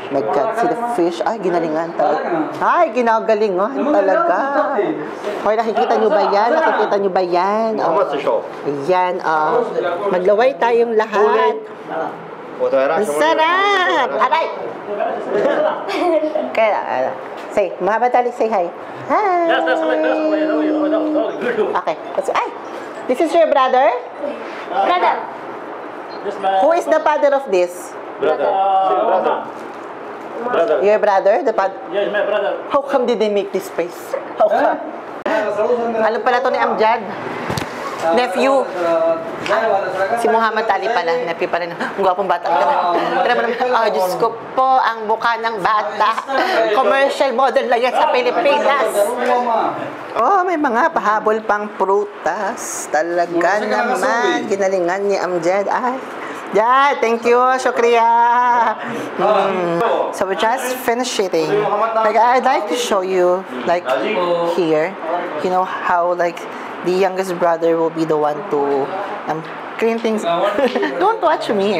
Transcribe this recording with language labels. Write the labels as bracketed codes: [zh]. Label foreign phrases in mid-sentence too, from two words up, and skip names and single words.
[en] My God, see the fish. [tl] Ay, ginalingan talaga. Ay, ginagalingan talaga. Hoy, nakikita nyo ba yan? Nakikita nyo ba yan? [en] how much the show [tl] Ayan, maglaway tayong lahat. Ang sarap! Aray! Kaya, [en] say, Muhammad Ali, say hi. Hi! Okay. Ay! This is your brother? Brother. Who is the father of this? Brother. Your brother? The Yes, my brother. How come did they make this face? How come? [tl] Ano pala to ni Amjad? Nephew. Si Muhammad Ali pala. Nephew pala. Ang gwapong bata. Tara mo naman. Oh, Diyos ko po, ang mukha ng bata. [en] Commercial model [tl] lang yan sa Pilipinas. Oh, may mga pahabol pang prutas. Talaga naman. Ginalingan ni Amjad. Ay. [en] Yeah, thank you. Shukriya. So we just finished eating. Like, I'd like to show you, like, here, you know, how, like, the youngest brother will be the one to clean things. Don't watch me.